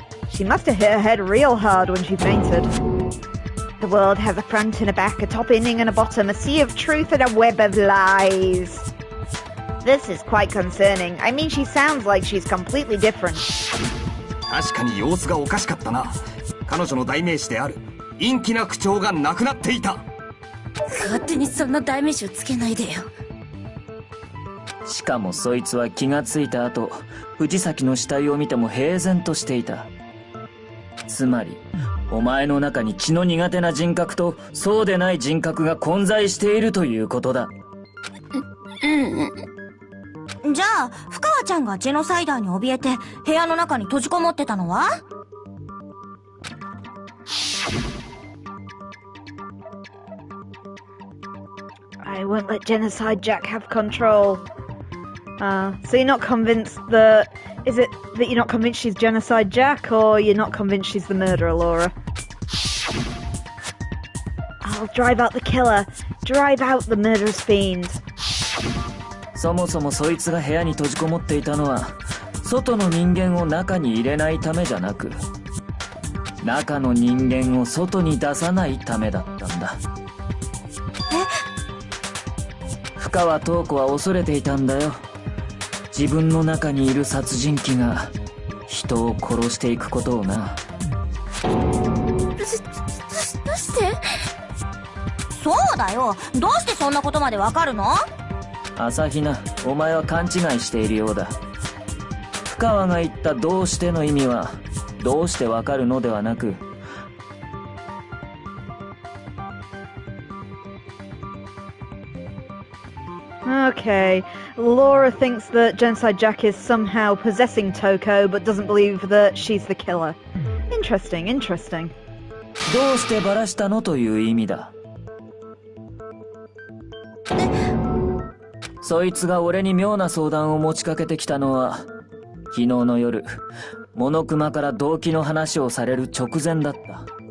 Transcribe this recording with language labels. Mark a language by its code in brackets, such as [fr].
[en] She must have hit her head real hard when she fainted. The world has a front and a back, a top ending and a bottom, a sea of truth and a web of lies. This is quite concerning. I mean, she sounds like she's completely different. [ja] 確かに様子がおかしかったな。彼女の代名詞である陰気な口調がなくなっていた。勝手にそんな代名詞をつけないでよ。しかもそいつは気がついた後、藤崎の死体を見ても平然としていた。つまり、お前の中に血の苦手な人格とそうでない人格が混在しているということだ。じゃあ、深川ちゃんがジェノサイダーに怯えて部屋の中に閉じこもってたのは？ [en] I won't let Genocide Jack have control. So you're not convinced that... Is it that you're not convinced she's Genocide Jack, or you're not convinced she's the murderer, Laura? I'll drive out the killer. Drive out the murderous fiend. [ja] そもそもそいつが部屋に閉じこもっていたのは、外の人間を中に入れないためじゃなく、中の人間を外に出さないためだったんだ。深川東子は恐れていたんだよ。自分の中にいる殺人鬼が人を殺していくことをな。どうして？そうだよ。どうしてそんなことまでわかるの？朝比奈、お前は勘違いしているようだ。深川が言ったどうしての意味は、どうしてわかるのではなく、 [en] Okay, Laura thinks that Genocide Jack is somehow possessing Toko, but doesn't believe that she's the killer. Interesting, interesting. [ja] どうしてバラしたのという意味だ。そいつが俺に妙な相談を持ちかけてきたのは、昨日の夜、モノクマから動機の話をされる直前だった。